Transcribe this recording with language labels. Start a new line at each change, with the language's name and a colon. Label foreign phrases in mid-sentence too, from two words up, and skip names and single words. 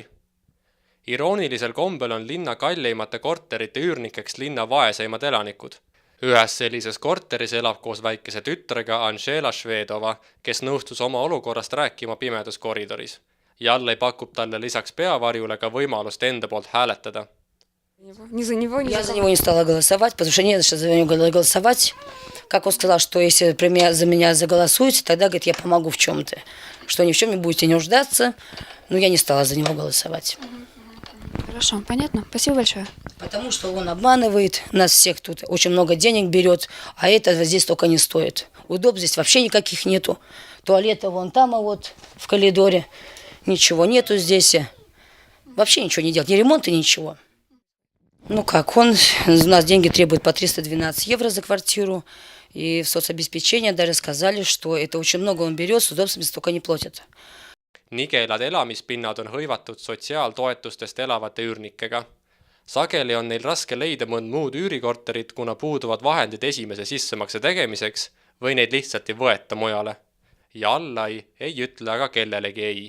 Estonian: Iroonilisel kombel on linna kalleimate korterite üürnikeks linna vaeseimad elanikud. Ühes sellises korteris elab koos väikese tütrega Anžela Švedova, kes nõustus oma olukorrast rääkima pimedas koridoris. Jallai pakub talle lisaks peavarjule ka võimalust enda poolt hääletada.
Russian: Я за него не стала голосовать, потому что не за что за него голосовать. Как он сказал, что если за меня заголосуете, тогда, говорит, я помогу в чем-то. Что ни в чем не будете нуждаться. Но я не стала за него голосовать. Хорошо, понятно. Спасибо большое. Потому что он обманывает нас всех тут. Очень много денег берет, а это здесь только не стоит. Удобств здесь вообще никаких нету. Туалета вон там, а вот в коридоре. Ничего нету здесь. Вообще ничего не делать, ни ремонта, ничего. Ну как, он у нас деньги требует по 312 евро за квартиру. И в соцобеспечении даже сказали, что это очень много он берет, с удобствами столько не платят.
Estonian: Nigelad elamispinnad on hõivatud sotsiaaltoetustest elavate üürnikega. Sageli on neil raske leida mõnd muud üürikorterit, kuna puuduvad vahendid esimese sissemakse tegemiseks või neid lihtsalt ei võeta mujale. Jallai ei ütle aga kellelegi ei.